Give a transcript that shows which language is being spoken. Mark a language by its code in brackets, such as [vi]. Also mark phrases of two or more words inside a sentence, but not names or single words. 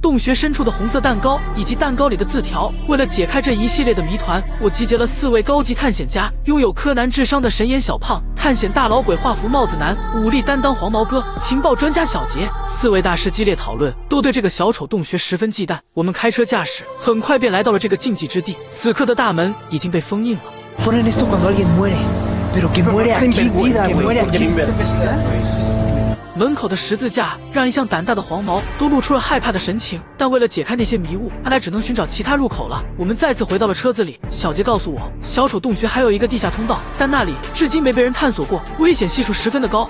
[zh] 洞穴深处的红色蛋糕以及蛋糕里的字条，为了解开这一系列的谜团，我集结了4位高级探险家，拥有柯南智商的神眼小胖、探险大老鬼画符帽子男、武力担当黄毛哥、情报专家小杰。4位大师激烈讨论，都对这个小丑洞穴十分忌惮。我们开车驾驶，很快便来到了这个禁忌之地。此刻的大门已经被封印了。 [es] Ponen esto cuando alguien muere, pero que muere aquí, vida, muere aquí. [zh] 门口的十字架让一向胆大的黄毛都露出了害怕的神情，但为了解开那些迷雾，看来只能寻找其他入口了。我们再次回到了车子里，小杰告诉我，小丑洞穴还有一个地下通道，但那里至今没被人探索过，危险系数十分的高。